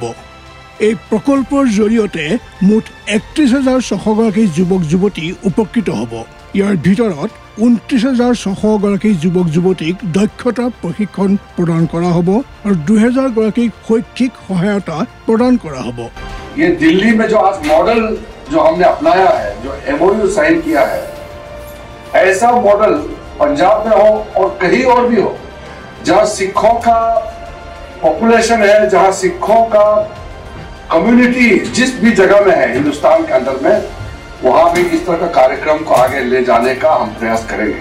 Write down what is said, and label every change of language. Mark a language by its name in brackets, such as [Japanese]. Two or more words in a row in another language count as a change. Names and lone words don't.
[Assamese] এই প্ৰকল্পৰ জৰিয়তে মুঠ 31,600 গৰাকী যুৱক যুৱতী উপকৃত হ'ব। ইয়াৰ ভিতৰত 29,600 গৰাকী যুৱক যুৱতীক দক্ষতা প্ৰশিক্ষণ প্ৰদান কৰা হ'ব আৰু 2,000 গৰাকীক শৈক্ষিক সহায়তা প্ৰদান কৰা হ'ব। [Hindi] ये दिल्ली में जो आज मॉडल जो हमने अपनाया है, जो MOU साइन किया है, ऐसा मॉडल पंजाब में हो और कहीं और भी हो, जहां सिखों का पॉपुलेशन है, जहां सिखों का कम्युनिटी जिस भी जगह में है हिंदुस्तान के अंदर में, वहां भी इस तरह का कार्यक्रम को आगे ले जाने का हम प्रयास करेंगे।